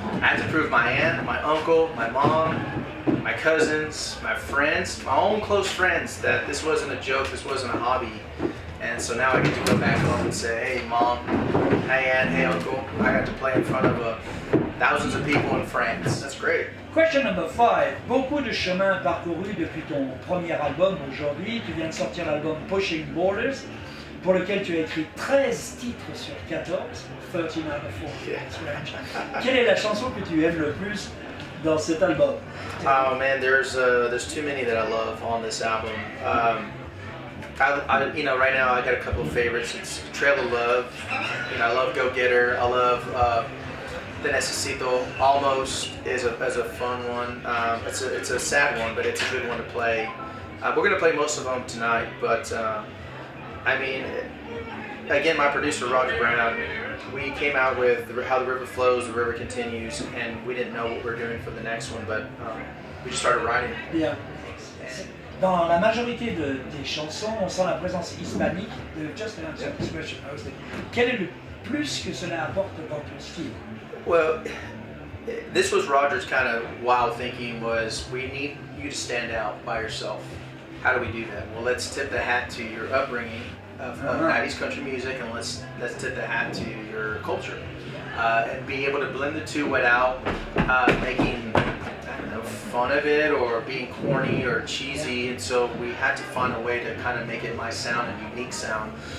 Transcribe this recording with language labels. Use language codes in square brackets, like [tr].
[en] I had to prove my aunt, my uncle, my mom, my cousins, my friends, my own close friends that this wasn't a joke, this wasn't a hobby. And so now I get to go back home and say, hey mom, hey aunt, hey uncle, I got to play in front of thousands of people in France. That's great. Question number 5. [fr] Beaucoup de chemin parcouru depuis ton premier album aujourd'hui. Tu viens de sortir l'album Pushing Borders. pour lequel tu as écrit 13 titres sur 14, [en] 13 out of 14. [fr] Quelle est la chanson que tu aimes le plus dans cet album? [en] Oh man, there's too many that I love on this album. Right now I got a couple of favorites. It's Trail of Love. I love Go Getter. I love Te Necesito. Almost is a fun one. It's a sad one, but it's a good one to play. We're gonna play most of them tonight, but again, my producer Roger Brown, we came out with How the River Flows, the River Continues, and we didn't know what we were doing for the next one, but we just started writing. [fr] Bien. Dans la majorité de tes chansons, on sent la présence hispanique de Just an Answer Expression. Quel est le plus que cela apporte dans ton style? [en] Well, this was Roger's kind of wild thinking was, we need you to stand out by yourself. How do we do that? Well, let's tip the hat to your upbringing of 90s country music, and let's tip the hat to your culture. And be able to blend the two without making fun of it or being corny or cheesy, and so we had to find a way to kind of make it my sound and unique sound.